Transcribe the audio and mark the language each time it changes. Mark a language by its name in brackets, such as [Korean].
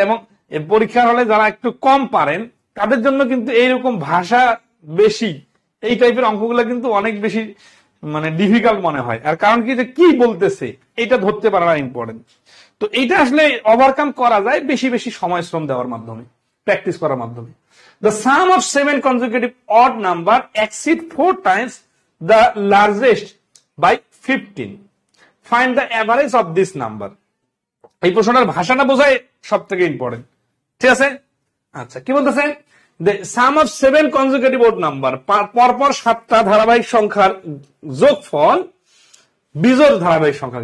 [Bangla] এবং পরীক্ষার হলে যারা একটু কম পারেন তাদের জন্য কিন্তু এইরকম ভাষা বেশি, এই টাইপের অঙ্কগুলো কিন্তু অনেক বেশি মানে ডিফিকাল্ট মনে হয়। আর কারণ কি, যে কি বলতেছে এটা ধরতে পারা ইম্পর্টেন্ট। তো এইটা আসলে ওভারকাম করা যায় বেশি বেশি সময় শ্রম দেওয়ার মাধ্যমে, প্র্যাকটিস করার মাধ্যমে। [English] The sum of 7 consecutive odd number exceed 4 times the largest by 15. Find the average of this number. [Bangla] এই প্রশ্নটার ভাষাটা বোঝায় সব থেকে ইম্পর্টেন্ট, ঠিক আছে? আচ্ছা, কি বলতেছে? [English] The sum of 7 consecutive odd number, [Bangla] পরপর 7টা ধারাবাহিক সংখ্যার যোগফল বিজোড় ধারাবাহিক সংখ্যা।